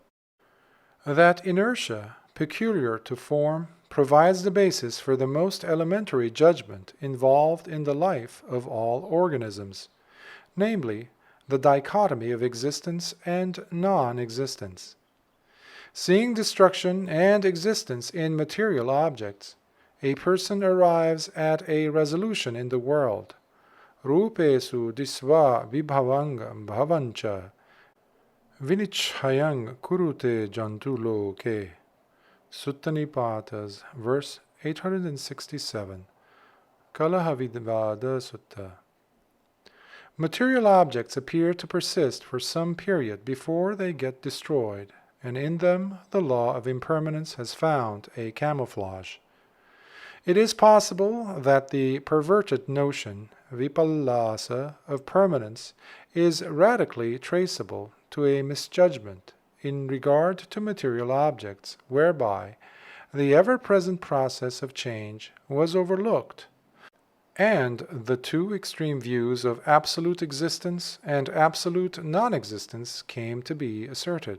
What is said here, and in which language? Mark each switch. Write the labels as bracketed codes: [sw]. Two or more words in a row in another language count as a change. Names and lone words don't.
[en] That inertia, peculiar to form, provides the basis for the most elementary judgment involved in the life of all organisms, namely, the dichotomy of existence and non-existence. Seeing destruction and existence in material objects, a person arrives at a resolution in the world. [pi] Rupesu disva vibhavang bhavancha vinichhayang kurute jantulo ke. [en] Sutta Nibbāna, verse 867. Kālakārāma Sutta. Material objects appear to persist for some period before they get destroyed, and in them the law of impermanence has found a camouflage. It is possible that the perverted notion, vipallasa, of permanence is radically traceable to a misjudgment in regard to material objects, whereby the ever-present process of change was overlooked, and the two extreme views of absolute existence and absolute non-existence came to be asserted.